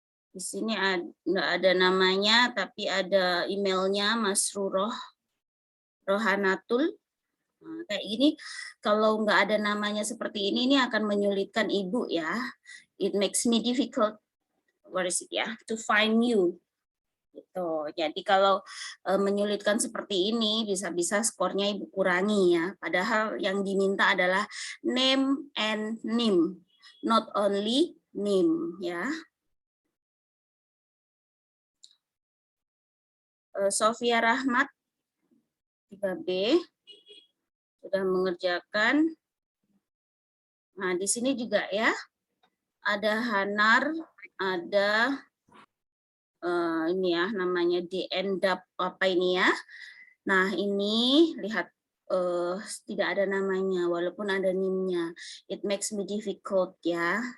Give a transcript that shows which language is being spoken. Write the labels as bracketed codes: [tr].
[id] Di sini nggak ada namanya, tapi ada emailnya Mas Rohanatul. Nah, kayak gini, kalau nggak ada namanya seperti ini akan menyulitkan Ibu ya. [en] It makes me difficult, what is it ya, to find you. [id] Gitu. Jadi kalau menyulitkan seperti ini, bisa-bisa skornya Ibu kurangi ya. Padahal yang diminta adalah [en] name and name, not only name ya. [id] Sofia Rahmat 3B sudah mengerjakan. Nah, di sini juga ya ada Hanar, ada ini ya namanya DNDAP apa ini ya. Nah, ini lihat tidak ada namanya walaupun ada NIM-nya. [en] It makes me difficult ya.